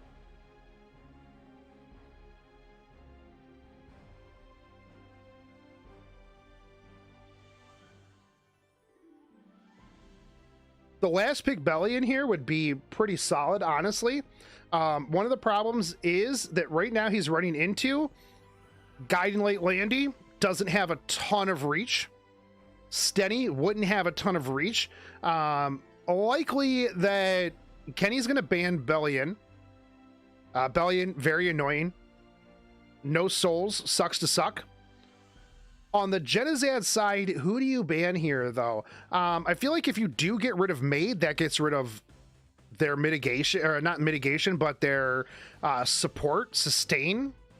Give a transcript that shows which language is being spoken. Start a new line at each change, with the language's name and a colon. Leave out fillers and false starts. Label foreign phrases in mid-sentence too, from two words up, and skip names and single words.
English: The last pick Belly in here would be pretty solid, honestly. One of the problems is that right now he's running into Guiding Light Landy, doesn't have a ton of reach. Stenny wouldn't have a ton of reach. Likely that Kenny's going to ban Bellion. Bellion, very annoying. No souls, sucks to suck. On the Genizad side, who do you ban here, though? I feel like if you do get rid of Maid, that gets rid of their mitigation, or not mitigation, but their support, sustain.